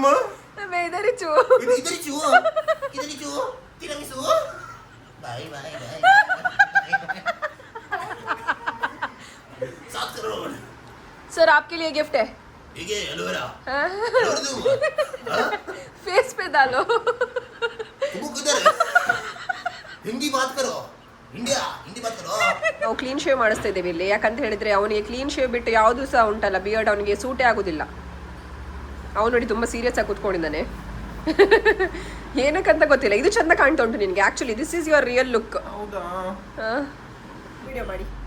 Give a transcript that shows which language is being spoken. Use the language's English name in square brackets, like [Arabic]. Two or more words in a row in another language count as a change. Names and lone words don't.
[Hindi] मैं इधर ही छू. सर आपके लिए गिफ्ट है. फेस पे डालो. हिंदी बात करो, इंडिया हिंदी बात करो. [Kannada] ನಾವು [English] clean shave [Kannada] ಮಾಡಿಸ್ತಾ ಇದ್ದೀವಿ ಇಲ್ಲಿ. ಯಾಕಂತ ಹೇಳಿದ್ರೆ ಅವನಿಗೆ [English] clean shave [Kannada] ಬಿಟ್ಟು ಯಾವುದು ಸಹ ಉಂಟಲ್ಲ ಬಿಯರ್ಡ್ ಅವನಿಗೆ ಸೂಟೇ ಆಗೋದಿಲ್ಲ. ಅವನು ನೋಡಿ ತುಂಬಾ ಸೀರಿಯಸ್ ಆಗಿ ಕೂತ್ಕೊಂಡಿದ್ದಾನೆ. ಏನಕ್ಕಂತ ಗೊತ್ತಿಲ್ಲ. ಇದು ಚಂದ ಕಾಣ್ತಾ ಉಂಟು ನಿನಗೆ. [English] Actually this is your real look. [Kannada] ಹೌದಾ? ವಿಡಿಯೋ ಮಾಡಿ.